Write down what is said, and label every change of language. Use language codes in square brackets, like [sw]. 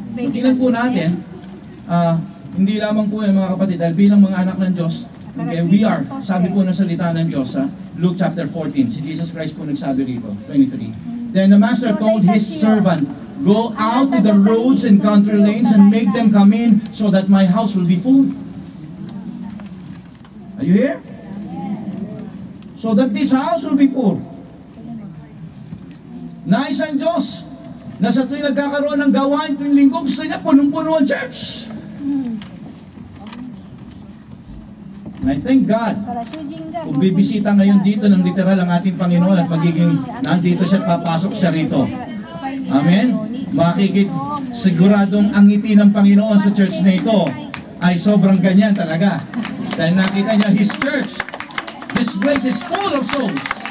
[tl] Tingnan po natin, hindi lamang po yung mga kapatid, dahil bilang mga anak ng Diyos, okay, [en] we are, [tl] sabi po ng salita ng Diyos, Luke chapter 14, si Jesus Christ po nagsabi rito, 23. [en] Then the master told his servant, go out to the roads and country lanes and make them come in so that my house will be full. Are you here? So that this house will be full. [tl] Nais ang Diyos na sa tuwing nagkakaroon ng gawain tuwing linggo, gusto niya punong-puno ang church. [en] I thank God. [tl] Kung bibisita ngayon dito ng literal ang ating Panginoon at magiging nandito siya, papasok siya rito. Amen? Siguradong ang ngiti ng Panginoon sa church na ito ay sobrang ganyan talaga. Dahil nakita niya His church. [en] This place is full of souls.